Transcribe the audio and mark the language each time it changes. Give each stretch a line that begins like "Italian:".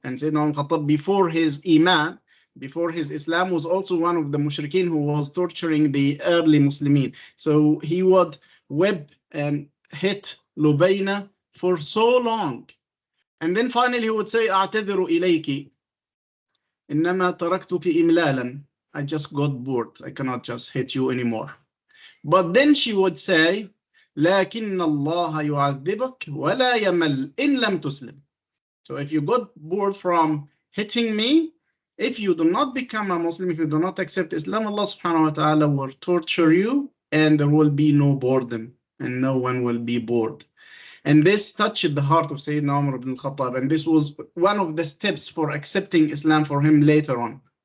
English: And Sayyidina Umar al-Khattab, before his Iman, before his Islam, was also one of the mushrikeen who was torturing the early Muslimin. So he would whip and hit Lubayna for so long. And then finally he would say,
Arabic: أعتذر إليك إنما تركتك إملالا.
English: I just got bored. I cannot just hit you anymore. But then she would say,
Arabic: لكن الله يعذبك ولا يمل إن لم تسلم.
English: So if you got bored from hitting me, if you do not become a Muslim, if you do not accept Islam, Allah subhanahu wa ta'ala will torture you and there will be no boredom and no one will be bored. And this touched the heart of Sayyidina Umar ibn al-Khattab, and this was one of the steps for accepting Islam for him later on.